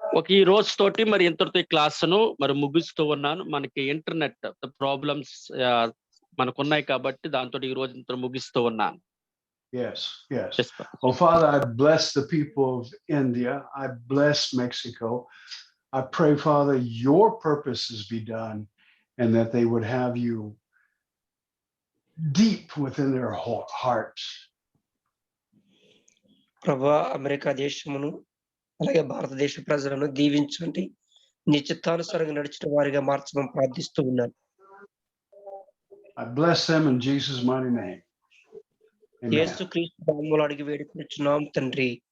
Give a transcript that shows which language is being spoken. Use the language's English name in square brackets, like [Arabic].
[Telugu] ఈ రోజు తోటి మరి ఇంతటితో ఈ క్లాసును మరి ముగిస్తూ ఉన్నాను. మనకి ఇంటర్నెట్ ప్రాబ్లమ్స్ మనకున్నాయి కాబట్టి దాంతో ఈ రోజు ఇంత ముగిస్తూ ఉన్నాను. [English] Yes. Well, Father, I bless the people of India. I bless Mexico. I pray, Father, your purposes be done and that they would have you deep within their hearts. [Telugu] ప్రభా, America దేశమును అలాగే భారతదేశ ప్రజలను దీవించండి. నీ చిత్తానుసారంగా నడిచిన వారిగా మార్చమని ప్రార్థిస్తూ ఉన్నాను. [English] I bless them in Jesus' mighty name. Amen. [Telugu] యేసుక్రీస్తు నామములో అడిగి వేడుకొనుచున్నాం తండ్రి.